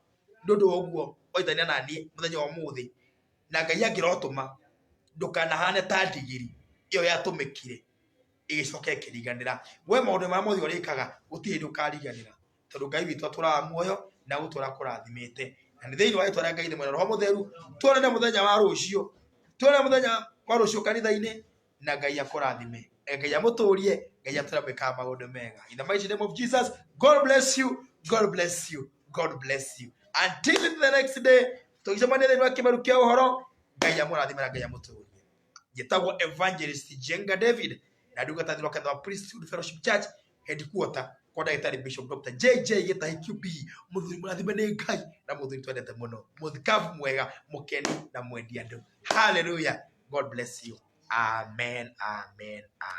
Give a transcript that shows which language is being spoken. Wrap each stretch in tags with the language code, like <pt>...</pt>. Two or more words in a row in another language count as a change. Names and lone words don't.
<ki>nĩ ũndũ wa ũguo oithania na niĩ mũthenya wa ũmũthĩ na Ngai angĩrotũma ndũkanahane ta ndigiri iyo yatũmĩkire ĩgĩcoka ĩkĩriganĩra we maũndũ marĩa mothe ũrĩkaga gũtirĩ hĩndĩ ũkariganĩra tondũ Ngai witũ atũraga muoyo na gũtũra kũrathimĩte na nĩ thĩinĩ wa rĩĩtwa rĩa Ngai mwene Roho Mũtheru tuonane mũthenya wa rũciũ kanitha-inĩ na Ngai akũrathime Ngai amũtũrie Ngai atũramĩkaga maũndũ mega</ki> <en>in the mighty name of Jesus. God bless you, God bless you, God bless you until the next day</en> <ki>tũgĩcemania thĩinĩ wa kĩmeru kĩa ũhoro Ngai amũrathime na Ngai amũtũrie njĩtagwo Evangelist Jenga David na ndungatathirwo kanitha wa Priesthood Fellowship Church headquarter kwa ndagĩtarĩ Bishop Dr. JJ Gĩtahi QBE mũthuri mũrathime nĩ Ngai na mũthuri twendete mũno mũthikabu mwega mũkeni na mwendi andũ hallelujah.</ki> <en>God bless you. Amen, amen, amen.</en>